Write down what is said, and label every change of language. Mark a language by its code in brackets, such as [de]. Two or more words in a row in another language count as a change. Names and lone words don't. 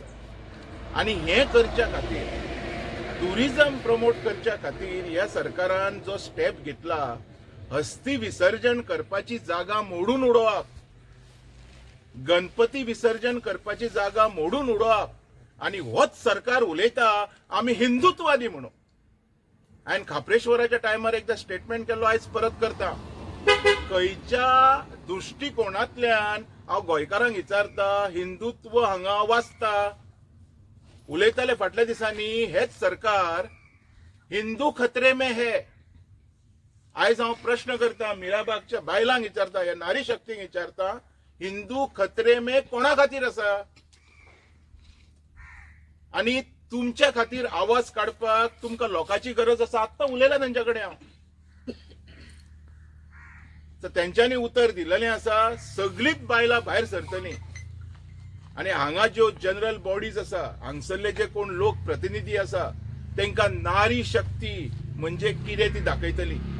[kok] आनी हें करच्या खातीर, [en] tourism promote [kok] करच्या खातीर ह्या सरकारान जो स्टेप घेतला, अस्थी विसर्जन करपाची जागा मोडून उडोवप, गणपती विसर्जन करपाची जागा मोडून उडोवप, आनी होच सरकार उलयता आमी हिंदुत्ववादी म्हणून. हांवें खापरेश्वराच्या टायमार एकदा स्टेटमेंट केल्लो, आयज परत करता. खंयच्या दृश्टिकोनांतल्यान हांव गोंयकारांक विचारता, हिंदुत्व हांगा वाचता. उलयताले फाटल्या दिसांनी हेच सरकार [hi] हिंदू खतरे में है. [kok] आयज हांव प्रश्न करता, मिराबागच्या बायलांक विचारता, ह्या नारी शक्तीक विचारता, [hi] हिंदू खतरे में [kok] कोणा खातीर आसा? आनी तुमच्या खातीर आवाज काडपाक तुमकां लोकांची गरज आसा. आत्तां उलयला तेंच्या कडेन हांव. तर तेंच्यांनी उतर दिलेलें आसा, सगळीच बायलां भायर सरतलीं आनी हांगा ज्यो [en] general bodies [kok] आसा, हांगसरले जे कोण लोक प्रतिनिधी आसा, तांकां नारी शक्ती म्हणजे कितें ती दाखयतली.